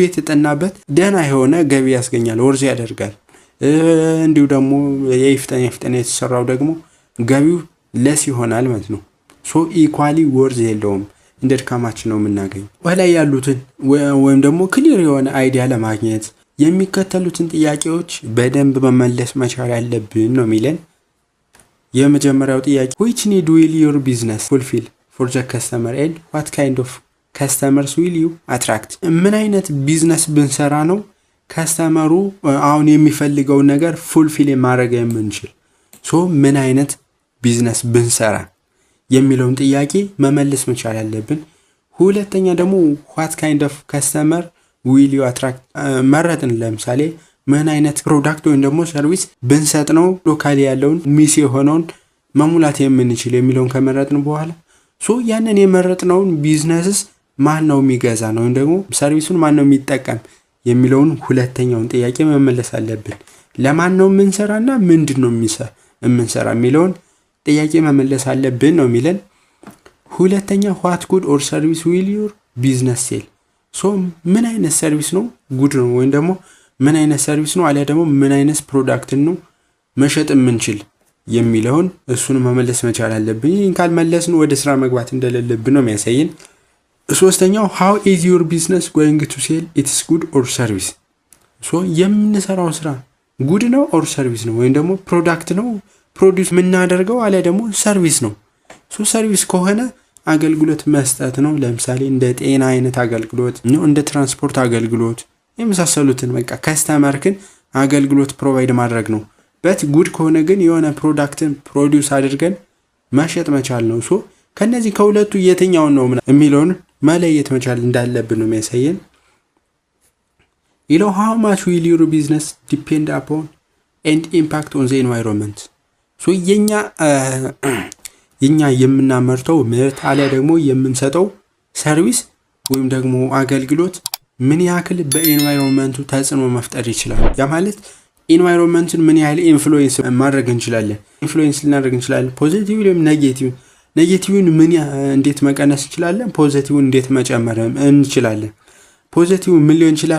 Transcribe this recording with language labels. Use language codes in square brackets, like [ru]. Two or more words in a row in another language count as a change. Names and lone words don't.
[am] የተጠናበት ደህና የሆነ ገቢ ያስገኛል፣ ወርዝ ያደርጋል። እንዲሁ ደግሞ የይፍጠን የተሰራው ደግሞ ገቢው ለስ ይሆናል ማለት ነው። ሶ [en] equally worth [am] የለውም፣ እንደ ድካማችን ነው የምናገኝ። ወላይ ያሉትን ወይም ደግሞ ክሊር የሆነ አይዲያ ለማግኘት የሚከተሉትን ጥያቄዎች በደንብ መመለስ መቻል ያለብን ነው የሚለን። የመጀመሪያው ጥያቄ [en] which need will your business fulfill for the customer and what kind of customers will you attract? [am] ምን አይነት ቢዝነስ ብንሰራ ነው ከስተመሩ አሁን የሚፈልገው ነገር ፉልፊል ማድረግ የምንችል? ሶ ምን አይነት ቢዝነስ ብንሰራ የሚለውን ጥያቄ መመለስ መቻል ያለብን። ሁለተኛ ደግሞ [en] what kind of customer will you attract [am] መረጥን። ለምሳሌ ምን አይነት ፕሮዳክት ወይም ደግሞ ሰርቪስ ብንሰጥ ነው ሎካሊ ያለውን ሚስ የሆነውን መሙላት የምንችል የሚለውን ከመረጥን በኋላ ያንን የመረጥነውን ቢዝነስስ ማን ነው የሚገዛ ነው ወይም ደግሞ ሰርቪሱን ማን ነው የሚጠቀም የሚለውን ሁለተኛውን ጥያቄ መመለስ አለብን። ለማን ነው የምንሰራና ምንድነው የምንሰራ የሚለውን ጥያቄ መመለስ አለብን ነው የሚለን። ሁለተኛ [en] what good or service will your business sell? [am] ምን አይነት ሰርቪስ ነው ጉድ ነው ወይም ደግሞ ምን አይነት ሰርቪስ ነው አለ ደግሞ ምን አይነት ፕሮዳክት ነው መሸጥ የምንችል የሚለውን እሱን መመለስ መቻል አለብን። ይህን ካልመለስን ወደ ስራ መግባት እንደሌለብን ነው የሚያሳየን። ሶስተኛው [en] how is your business going to sell its good or service? [am] የምንሰራው ስራ ጉድ ነው ኦር ሰርቪስ ነው ወይም ደግሞ ፕሮዳክት ነው ፕሮዲዩስ የምናደርገው አለ ደግሞ ሰርቪስ ነው። ሰርቪስ ከሆነ አገልግሎት መስጠት ነው። ለምሳሌ እንደ ጤና አይነት አገልግሎት ነው፣ እንደ ትራንስፖርት አገልግሎት የመሳሰሉትን በቃ ከስተመርክን አገልግሎት ፕሮቫይድ ማድረግ ነው። በት ጉድ ከሆነ ግን የሆነ ፕሮዳክትን ፕሮዲዩስ አድርገን መሸጥ መቻል ነው። ከነዚህ ከሁለቱ የትኛውን ነው የሚለውን መለየት መቻል እንዳለብን ነው የሚያሳየን። [en] how much will your business depend upon and impact on the environment? [am] የኛ የምናመርተው ምርት አለ ደግሞ የምንሰጠው ሰርቪስ ወይም ደግሞ አገልግሎት ምን ያክል በኤንቫይሮንመንቱ ተጽዕኖ መፍጠር ይችላል። ያ ማለት ኤንቫይሮንመንቱን ምን ያህል ኢንፍሉዌንስ ማድረግ እንችላለን። ኢንፍሉዌንስ ልናደርግ እንችላለን ፖዚቲቭ ወይም ኔጌቲቭ። ኔጌቲቭን እንዴት መቀነስ እንችላለን፣ ፖዚቲቭን እንዴት መጨመር እንችላለን። ፖዚቲቭ ምን ሊሆን ይችላል?